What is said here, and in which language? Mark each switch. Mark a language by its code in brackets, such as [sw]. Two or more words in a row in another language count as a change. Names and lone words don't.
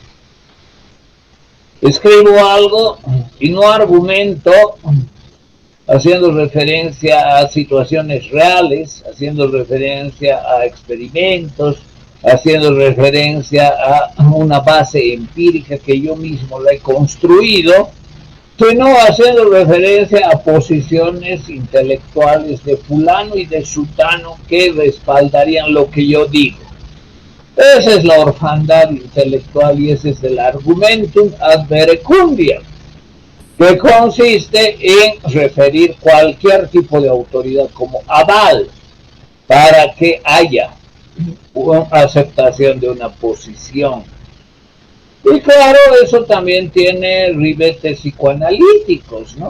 [es] Escribo algo y no argumento haciendo referencia a situaciones reales, haciendo referencia a experimentos, haciendo referencia a una base empírica que yo mismo la he construido, sino haciendo referencia a posiciones intelectuales de fulano y de sutano que respaldarían lo que yo digo. Esa es la orfandad intelectual y ese es el [la] argumentum ad verecundiam, [es] que consiste en referir cualquier tipo de autoridad como aval para que haya una aceptación de una posición. Y claro, eso también tiene ribetes psicoanalíticos, ¿no?